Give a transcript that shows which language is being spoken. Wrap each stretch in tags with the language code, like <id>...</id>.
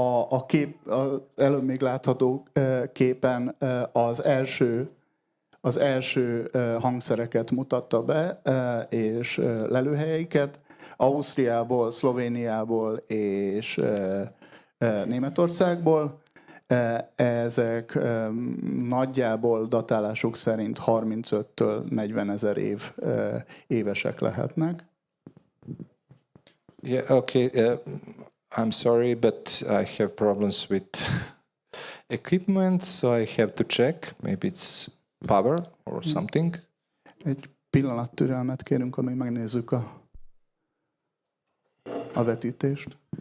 <hu>A kép, az előbb még látható képen az első hangszereket mutatta be, és lelőhelyeiket Ausztriából, Szlovéniából és Németországból. Ezek nagyjából datálásuk szerint 35-től 40 000 évesek lehetnek.</hu> <en>Yeah, okay. I'm sorry, but I have problems with equipment, so I have to check. Maybe it's power or something.</en> <hu>Egy pillanat türelmet kérünk, amíg megnézzük a vetítést.</hu>